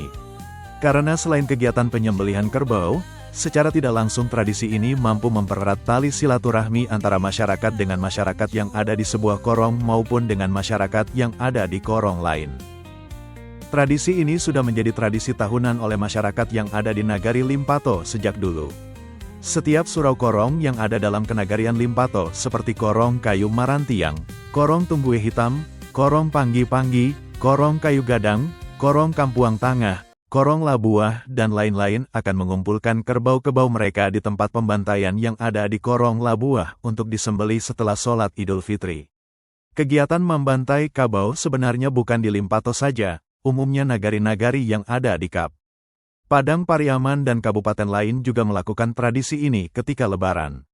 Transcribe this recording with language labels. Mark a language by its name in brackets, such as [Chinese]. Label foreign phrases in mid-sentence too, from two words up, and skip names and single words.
[Indonesian] Karena selain kegiatan penyembelihan kerbau, secara tidak langsung tradisi ini mampu mempererat tali silaturahmi antara masyarakat dengan masyarakat yang ada di sebuah korong maupun dengan masyarakat yang ada di korong lain. Tradisi ini sudah menjadi tradisi tahunan oleh masyarakat yang ada di Nagari Limpato sejak dulu. Setiap surau korong yang ada dalam Kenagarian Limpato seperti Korong Kayu Marantiang, Korong Tumbuhe Hitam, Korong Panggi-Panggi, Korong Kayu Gadang, Korong Kampuang Tangah, Korong Labuah, dan lain-lain akan mengumpulkan kerbau-kerbau mereka di tempat pembantaian yang ada di Korong Labuah untuk disembelih setelah sholat Idul Fitri. Kegiatan membantai kabau sebenarnya bukan di Limpato saja, umumnya nagari-nagari yang ada di Kap. Padang Pariaman dan kabupaten lain juga melakukan tradisi ini ketika Lebaran.